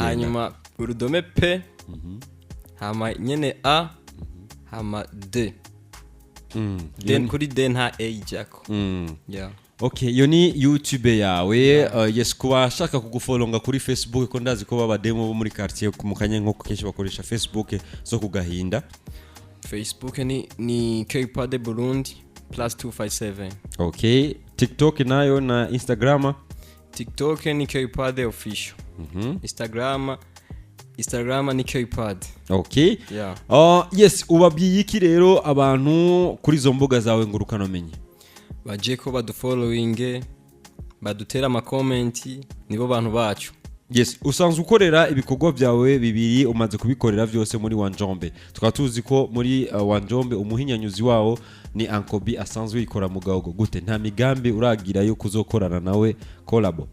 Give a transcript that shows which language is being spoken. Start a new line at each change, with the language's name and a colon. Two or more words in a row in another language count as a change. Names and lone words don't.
Rundi: hanyuma urudome P hama nyene A hama D then kuri D nta A ijako yeah. Okay, iyo ni YouTube yawe yes kuba ashaka kugufolonga kuri Facebook ko ndazi ko baba demo bo muri quartier mu kanya nko kenshi bakoresha Facebook zo kugahinda. Facebook ni K-Pad Burundi +257. Okay, TikTok nayo na Instagram. TikTok ni K-Pad official. Instagram ni K-Pad. Okay. Yeah. Yes, ubabwiye iki rero abantu kuri zo mbuga zawe ngurukano menye. Baje ko badufollowing badutera ama comment nibo bantu bacu. Yes, usanzwe ukorera ibikorwa byawe bibiri umaze kubikorera byose muri Wanjombe. Tukaba tuzi ko muri Wanjombe umuhinyanyuzi wawo ni Ankobi asanzwe yikora mu gahogo gute nta migambi uragira yo kuzokorana nawe collabo.